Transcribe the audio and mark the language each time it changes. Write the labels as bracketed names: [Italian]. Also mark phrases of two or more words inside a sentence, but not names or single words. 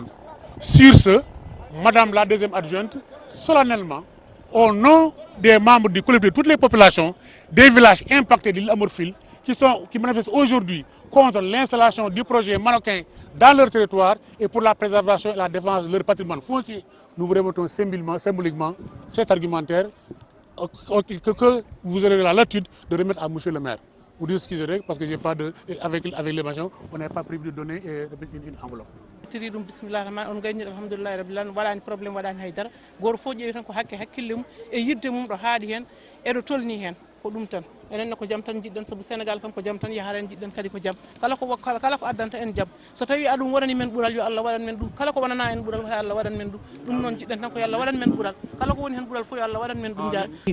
[French] Sur ce, Madame la deuxième adjointe, solennellement, au nom des membres du collectif de toutes les populations des villages impactés de l'île Amorphile qui manifestent aujourd'hui contre l'installation du projet marocain dans leur territoire et pour la préservation et la défense de leur patrimoine foncier, nous vous remettons symboliquement cet argumentaire que vous aurez la latitude de remettre à Monsieur le maire. vous discuterez parce que j'ai pas de avec les machins on n'est pas prévu de donner une enveloppe. [Fula] tiri ɗum [Arabic] بسم الله الرحمن [Fula] on gayniɗo [Arabic] الحمد لله رب العالمين [Fula] waɗani probléme waɗani haydara goto fof ƴeewi tan ko hakkille mum e yidde mum ɗo haaɗi hen eɗo tolni hen ko ɗum tan enenne ko jaam tan jiɗɗen saabu sénégal kam ko jaam tan yahata en jiɗɗen kadi ko jaam kala ko addanta en jaam so tawi aɗum waɗani men ɓuural yo Allah waɗan men ɗum kala ko wonana en ɓuural wata Allah waɗan men ɗum noon jiɗɗen tan ko yo Allah waɗan men ɓuural kala ko woni hen ɓuural fof yo Allah waɗan men ɗum jaa